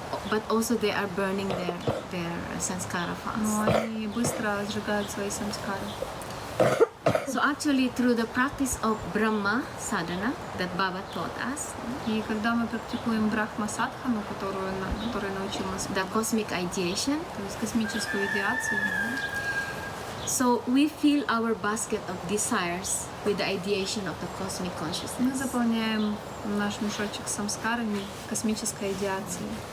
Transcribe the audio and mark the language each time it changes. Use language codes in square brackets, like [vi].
[en] But also they are burning their sanskara [ru] Но [en] fast. [ru] они быстро сжигают свои самскары. [en] So actually, through the practice of Brahma sadhana that Baba taught us, [ru] И когда мы практикуем брахма-садхану, которая научил нас, [en] the cosmic ideation, [ru] то есть космическую идеацию, [en] so we fill our basket of desires with the ideation of the cosmic [ru] мы [en] consciousness. [ru] заполняем наш мешочек с самскарами космической идеацией.